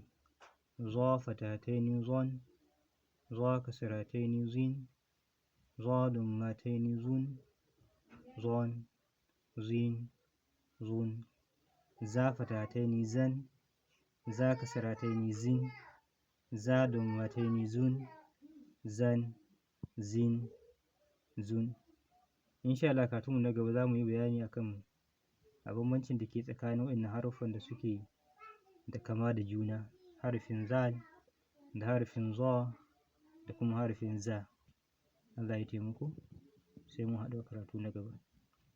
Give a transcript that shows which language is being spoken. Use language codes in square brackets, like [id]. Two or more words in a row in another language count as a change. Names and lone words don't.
[ar] ظاء فتحتين ظً، ظاء كسرتين ظٍ، ظاء ضمتين ظٌ، ظً، ظٍ، ظٌ. ظاء فتحتين ظً، ظاء كسرتين ظٍ، ظاء ضمتين ظٌ، ظً، ظٍ، ظٌ. إن شاء الله [ha] karatunmu na gaba za mu yi bayani akan bambancin da ke tsakanin waɗannan haruffan da suke da kama da juna, harafin zal da harafin za da kuma harafin za. Allah ya taimako, sai mun haɗu a karatu na gaba.